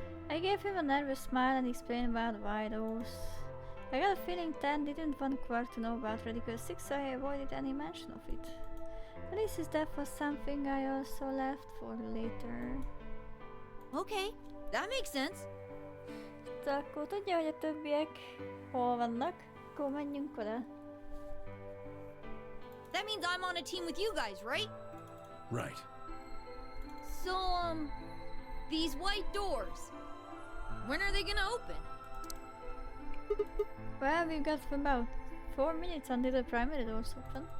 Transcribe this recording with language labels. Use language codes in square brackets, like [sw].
[en] I gave him a nervous smile and explained about why those. I got a feeling Tan didn't want Quark to know about Radical 6, so I avoided any mention of it. Alice's death was something I also left for later. Okay, that makes sense. [hu] De akkor tudja, hogy a többiek hol vannak, akkor menjünk oda. [en] That means I'm on a team with you guys, right? Right. So, these white doors, when are they gonna open? Well, we've got about 4 minutes until the primary doors open.